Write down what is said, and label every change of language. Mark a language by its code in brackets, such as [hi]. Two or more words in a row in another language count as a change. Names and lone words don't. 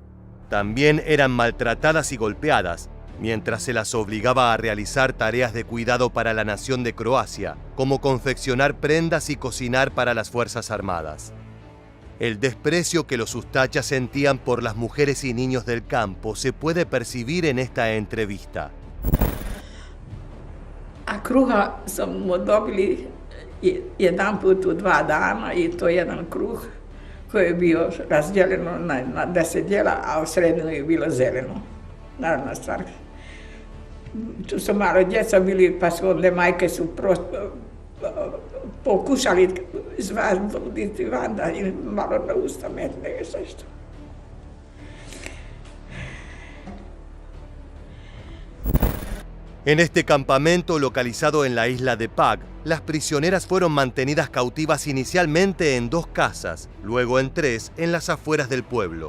[es] También eran maltratadas y golpeadas, mientras se las obligaba a realizar tareas de cuidado para la nación de Croacia, como confeccionar prendas y cocinar para las Fuerzas Armadas. El desprecio que los Ustachas sentían por las mujeres y niños del campo se puede percibir en esta entrevista. [hr] A kruha smo dobili jedan put u 2 dana i to jedan kruh koji je bio razdijeljeno na 10 dijela, a u sredinu je bilo zeleno. Naravna stvar. Tu su malo djeca bili, pa su onda majke su pokušali izvaditi van da im malo na usta metne i sve što. [es] En este campamento localizado en la isla de Pag, las prisioneras fueron mantenidas cautivas inicialmente en 2 casas, luego en 3 en las afueras del pueblo.